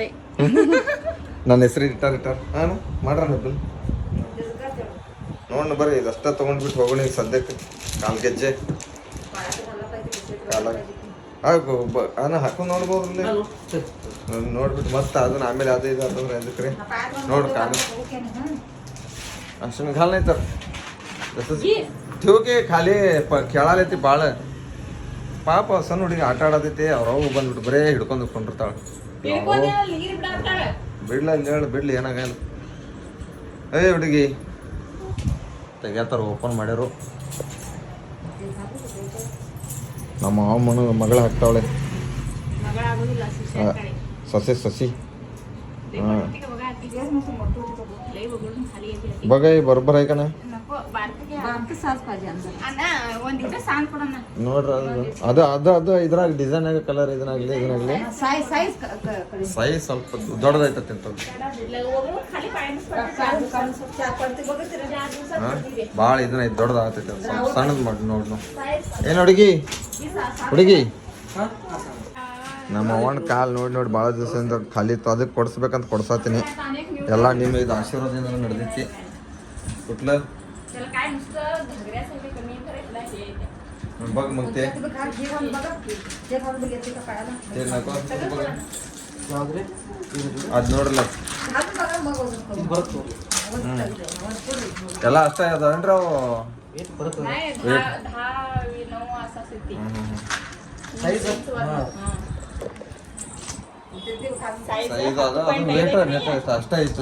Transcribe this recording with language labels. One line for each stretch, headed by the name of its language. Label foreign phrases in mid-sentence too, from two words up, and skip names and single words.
Kannada: ನನ್ನ ಹೆಸರು ಇಟ್ಟಾರ ಹಾಂ ಮಾಡ್ರ ಬಿಲ್ ನೋಡ್ ಬರ್ರಿ ಇದಷ್ಟ ತೊಗೊಂಡ್ಬಿಟ್ಟು ಹೋಗೋಣ ಈಗ ಸದ್ಯಕ್ಕೆ. ಕಾಲು ಗೆಜ್ಜೆ ಹಾಕೊಂಡು ನೋಡ್ಬೋದ್ರಲ್ಲಿ ನೋಡ್ಬಿಟ್ಟು ಮತ್ತೆ ಅದನ್ನ ಆಮೇಲೆ ಅದು ಇದು ಅಂತಂದ್ರೆ ಅದಕ್ಕೆ ರೀ ನೋಡ್ರಿ ಕಾಲು ಅಷ್ಟೊಂದು
Marathi: घाल नाही तर तसंच ठेव की खाली
Kannada: खेळालೈತಿ ಭಾಳ ಪಾಪ ಸಣ್ಣ ಹುಡುಗಿ ಆಟ ಆಡತೈತಿ ಅವ್ರವು ಬಂದ್ಬಿಟ್ಟು ಬರೇ ಹಿಡ್ಕೊಂಡು ಕೊಂಡಿರ್ತಾಳೆ. ಬಿಡ್ಲ ಇಲ್ಲಿ ಹೇಳಿ ಬಿಡ್ಲಿ ಏನಾಗಲ್ಲ. ಹುಡುಗಿ ತೆಗಿಯತ್ತಾರ ಓಪನ್ ಮಾಡ್ಯಾರು. ನಮ್ಮ ಮಾವನ ಮಗಳು ಹಾಕ್ತಾವಳೆ ಸಸಿ ಹಾಂ
Marathi: बघ बरोबर आहे का नाही
Kannada: ನೋಡ್ರಿ ಅದು ಅದು ಅದು ಇದ್ರಾಗ ಡಿಸೈನ್ ಆಗ ಕಲರ್ ಇದನ್ನಾಗಲಿ ಸೈಜ್ ಸ್ವಲ್ಪ ದೊಡ್ಡದೈತತಿ ಅಂತ ಭಾಳ ಇದನ್ನ ದೊಡ್ಡದಾಗ್ತೈತೆ ಸ್ವಲ್ಪ ಸಣ್ಣದು ಮಾಡಿ ನೋಡ್ ಏನು ಹುಡುಗಿ ನಮ್ಮ ಅವನ ಕಾಲು ನೋಡಿ ಭಾಳ ದಿವಸದಿಂದ ಖಾಲಿ ಇತ್ತು. ಅದಕ್ಕೆ ಕೊಡಿಸ್ಬೇಕಂತ ಕೊಡ್ಸತ್ತೀನಿ. ಎಲ್ಲ ನಿಮ್ಮ ಇದು ಆಶೀರ್ವಾದದಿಂದ ನಡೆದೈತಿ कुठलं
Marathi: बघ मग ते नको
Kannada: ಅದು ನೋಡ್ರಲ್ಲ ಎಲ್ಲ ಅಷ್ಟೇ ಅದಾವೇನ್ರಿ ಅವು ಸೈಜ್ ಅದ ಅದು ರೇಟ್ ಅಷ್ಟೇ ಇತ್ತು.